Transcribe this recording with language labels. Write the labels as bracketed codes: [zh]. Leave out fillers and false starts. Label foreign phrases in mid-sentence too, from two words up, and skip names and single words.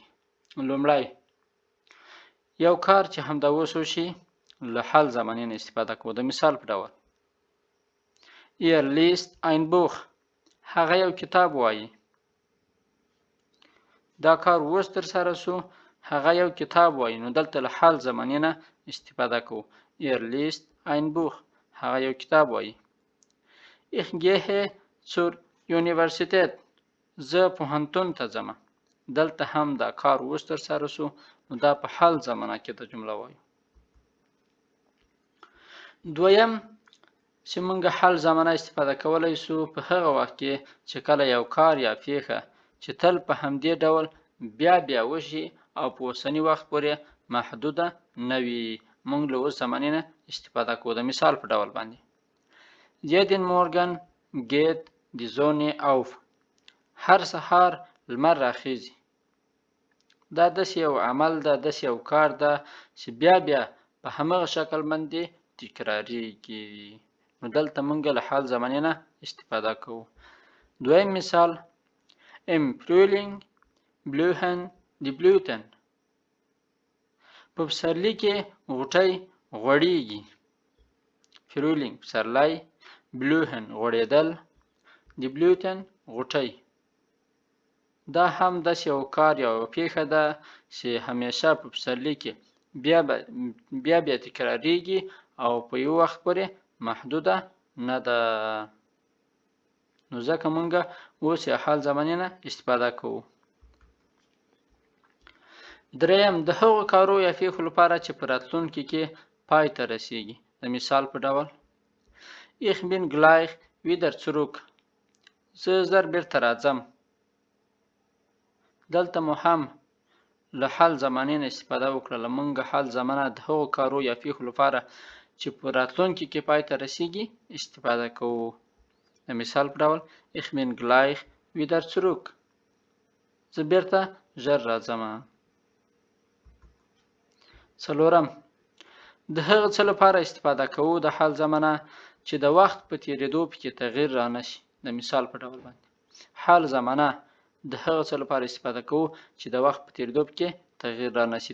[ps] لومړی یو کار چې همدا اوس وشي له حال زمانې نه استفاده کوو. د مثال په ډول [de] Er liest ein Buch [ps] هغه یو کتاب وایي. دا کار اوس ترسره شو، هغه یو کتاب وایي. نو دلته له حال زمانې نه استفاده کوو. [de] Er liest ein Buch [ps] هغه یو کتاب وایي. [de] Ich gehe zur Universität [ps] زه پوهنتون ته ځم. دلته هم دا کار اوس ترسره شو، نو دا په حال زمانه کې د جمله وایو. دویم چې موږ حال زمانه استفاده کولی شو په هغه وخت کې چې کله یو کار یا پیښه چې تل په همدې ډول بیا وشي او په اوسني وخت پورې محدوده نه وي، موږ له اوس زمانې نه استفاده کوو. د مثال په ډول باندې [de] jeden Morgen geht die Sonne auf [ps] هر سهار لمر راخیږي. دا داسې یو عمل ده، داسې یو کار ده چې بیا بیا په همغه شکل باندې تکراریږي. نو دلته موږ له حال زمانې نه استفاده کوو. دویم مثال [de] im Frühling blühen die Blüten. [ps] په پسرلي کې غوټۍ غوړېږي. Frühling پسرلی، blühen غوړېدل، [de] die Blüten [ps] غوټۍ. دا هم داسې یو کار یا یوه پېښه ده چې همیشه په پسرلي کې بیا بیا تکراریږي او په یو وخت پورې محدوده نه ده. نو ځکه موږ اوس یې حال زمانې نه استفاده کوو. دریم د هغو کارو یا پېښو لپاره چې په راتلونکي کې پای ته رسیږي. د مثال په ډول [de] Ich bin gleich wieder zurück. [ps] زه ژر بیرته راځم. دلته مو هم له حال زمانې نه استفاده وکړله. موږ حال زمانه د هغو کارو یا پېښو لپاره چې په راتلونکي کې پای ته رسیږي استفاده کوو. د مثال په ډول [de] Ich bin gleich wieder zurück. [ps] زه بیرته ژر راځم. څلورم د هغه څه لپاره استفاده کوو د حال زمانه چې د وخت په تېرېدو پکې تغییر رانشي. د مثال په ډول باندې حال زمانه د هغه څه لپاره استفاده کوو چې د وخت په تېرېدو پکې تغییر رانشي.